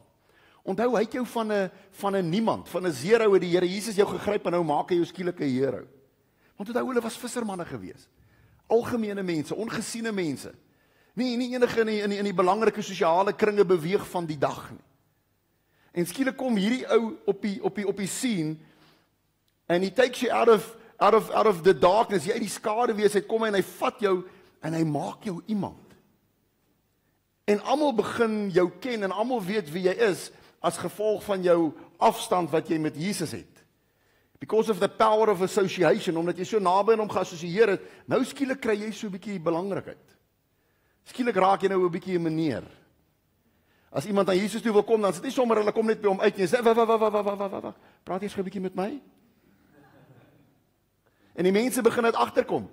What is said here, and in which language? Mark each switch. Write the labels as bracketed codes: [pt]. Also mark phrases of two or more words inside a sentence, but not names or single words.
[af] Onthou, hy het jou van 'n niemand, van 'n zero het die Here Jesus jou gegryp en nou maak hy jou skielik 'n hero. Want onthou, hulle was vissermanne gewees. Algemene mense, ongesiene mense. Nie enige in die belangrike sosiale kringe beweeg van die dag nie. En skielik kom hierdie ou op die scene [en] and he takes you out of the darkness, [af] jy uit die skaduwees uit kom en hy vat jou en hy maak jou iemand. En almal begin jou ken en almal weet wie jy is as gevolg van jou afstand wat jy met Jesus het. [en] Because of the power of association, [af] omdat jy so naby aan hom geassosieer het, nou skielik kry jy so 'n bietjie belangrikheid. Skielik raak jy nou 'n bietjie 'n meneer. As iemand aan Jesus toe wil kom, dan sit nie sommer hulle kom net by hom uit en sê, "Wag, praat jy so 'n bietjie met my?" En die mense begin uit agterkom.